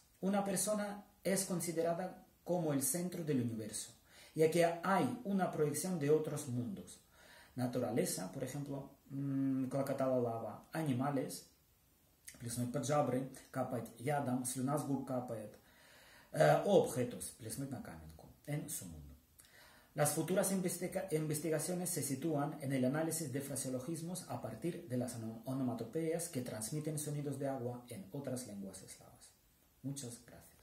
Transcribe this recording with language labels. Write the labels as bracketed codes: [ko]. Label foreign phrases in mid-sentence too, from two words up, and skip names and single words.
[es] Una persona es considerada como el centro del universo, ya que hay una proyección de otros mundos. Naturaleza, por ejemplo, [ru] клокотала лава, animales, плеснуть под жабры, капать ядом, слюна с губ капает, [es] o objetos, [ru] плеснуть на каменку, [es] en su mundo. Las futuras investigaciones se sitúan en el análisis de fraseologismos a partir de las onomatopeyas que transmiten sonidos de agua en otras lenguas eslavas. Muchas gracias.